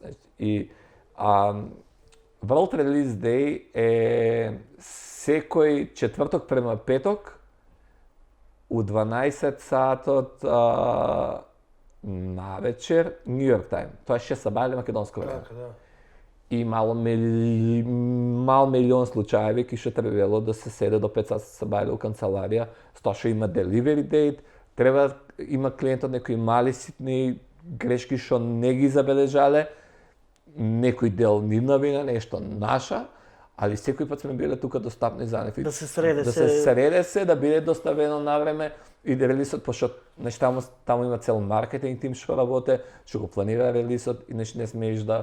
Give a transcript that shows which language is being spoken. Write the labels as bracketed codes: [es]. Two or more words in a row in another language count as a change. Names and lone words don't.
[mk] И World Release Day е секој четврток према петок у 12 сатот на вечер Нью Йорк тајм. Тоа е 6 сабајле македонско време. Така, да. И мал милион случаеви ки што требало да се седе до 5 сабајле у канцеларија, тоа што има [en] delivery date, [mk] треба има клиентот некои мали ситни грешки што не ги забележале, некој дел нивна вина, нешто наша, али секој пат сме биле тука достапни за нив. Да се среде се, да биде доставено на време и да релисот, пошто таму има цел маркетинг тим што работе, што го планира релисот и не смееш да...